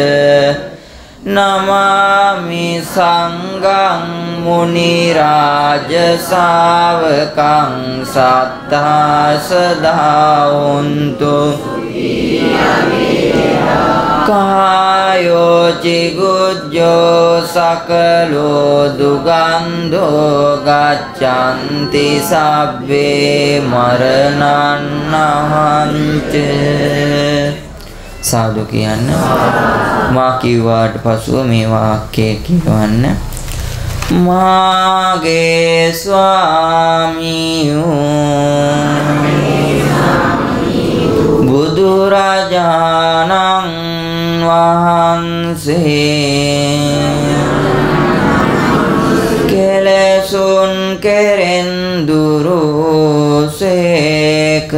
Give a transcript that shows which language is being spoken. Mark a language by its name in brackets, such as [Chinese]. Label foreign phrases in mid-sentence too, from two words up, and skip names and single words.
[Pali] නමාමි සංඝං මුනි රාජ ශාවකං සත්තා සදා හුන්තු කායෝ චිගුජ්ජෝ සකලෝ දුගන්ධෝ ගච්ඡන්ති සබ්බේ මරණන්නහංච. [Sinhala] සාදු කියන්න. මා කිව්වාට පසුව මේ වාක්‍යය කියවන්න. මාගේ ස්වාමියෝ බුදුරජාණන් වහන්සේ කෙලෙසුන් කෙරෙන් දුරුසේ